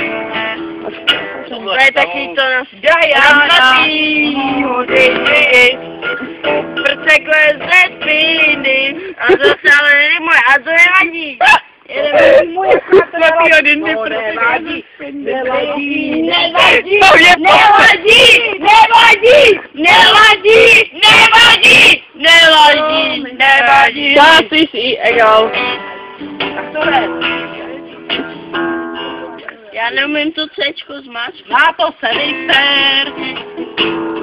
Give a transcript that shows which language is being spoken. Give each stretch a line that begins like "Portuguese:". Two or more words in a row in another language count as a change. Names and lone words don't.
Czech: To je taky to na prcekle ze spiny a zase ale není moje, a to nevadí. Nevadí.
German: Das ist egal.
Czech: Já neumím to C zmáčknout. Na to se vyser.